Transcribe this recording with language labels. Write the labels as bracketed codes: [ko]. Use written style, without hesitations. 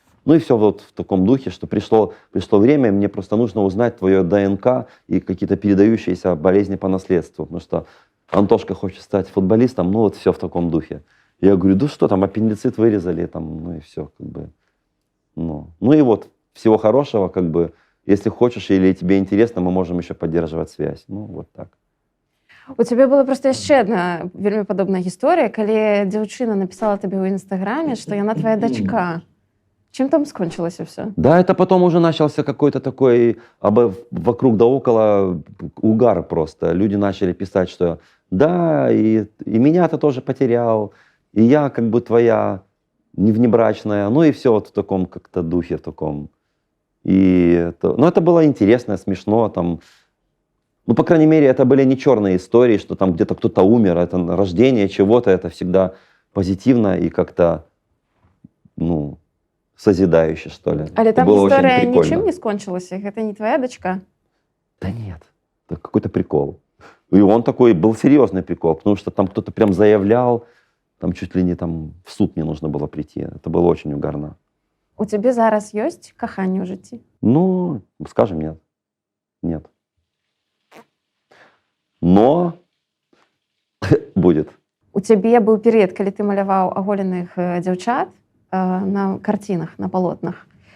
[ru] Ну и все вот в таком духе, что пришло время, мне просто нужно узнать твое ДНК и какие-то передающиеся болезни по наследству, потому что Антошка хочет стать футболистом, ну вот все в таком духе. Я говорю, да что там, аппендицит вырезали, там, ну и все, как бы. Ну и вот, всего хорошего, как бы, если хочешь или тебе интересно, мы можем еще поддерживать связь. Ну, вот так. [be] У цябе была проста яшчэ адна вельмі падобная гісторыя, калі дзяўчына напісала табе ў інстаграме, што яна твоя дачка. Чым там скончылася все? [ru] Да, это потом уже начался какой-то такой вокруг да около угар просто. Люди начали писать, что да, и меня ты тоже потерял, и я как бы твоя внебрачная, ну и все вот в таком как-то духе, в таком. Ну, это было интересно, смешно, там, ну, по крайней мере, это были не черные истории, что там где-то кто-то умер, это рождение чего-то, это всегда позитивно и как-то, ну, созидающе, что ли. [be] Але там было гісторыя [ru] очень прикольно. [be] нічым не скончылася, гэта не твоя дачка? [ru] Да нет, это какой-то прикол. И он такой, был серьезный прикол, потому что там кто-то прям заявлял, там чуть ли не там в суд не нужно было прийти. Это было очень угарно. [be] У цябе зараз ёсць каханне ў жыцці? [ru] Ну, скажем, нет. Нет. Но будет. [be] У цябе быў перыяд, калі ты маляваў аголеных дзяўчат на карцінах, на палотнах.